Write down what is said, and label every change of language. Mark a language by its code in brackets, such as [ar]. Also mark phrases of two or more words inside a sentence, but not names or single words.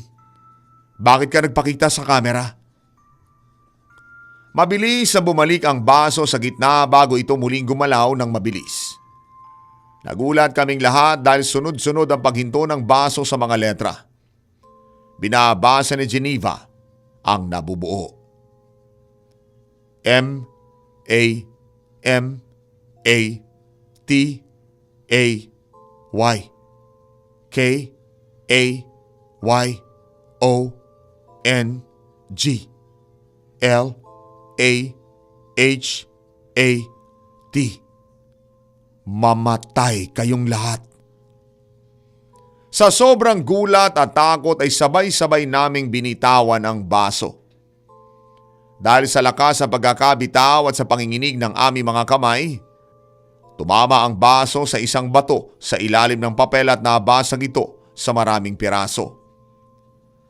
[tl] Bakit ka nagpakita sa kamera? Mabilis na bumalik ang baso sa gitna bago ito muling gumalaw ng mabilis. Nagulat kaming lahat dahil sunod-sunod ang paghinto ng baso sa mga letra. Binabasa ni Geneva ang nabubuo. M A M A T A Y K A Y O N G L A H A T. Mamatay kayong lahat. Sa sobrang gulat at takot ay sabay-sabay naming binitawan ang baso. Dahil sa lakas ng pagkakabitaw at sa panginginig ng aming mga kamay, tumama ang baso sa isang bato sa ilalim ng papel at nabasag ito sa maraming piraso.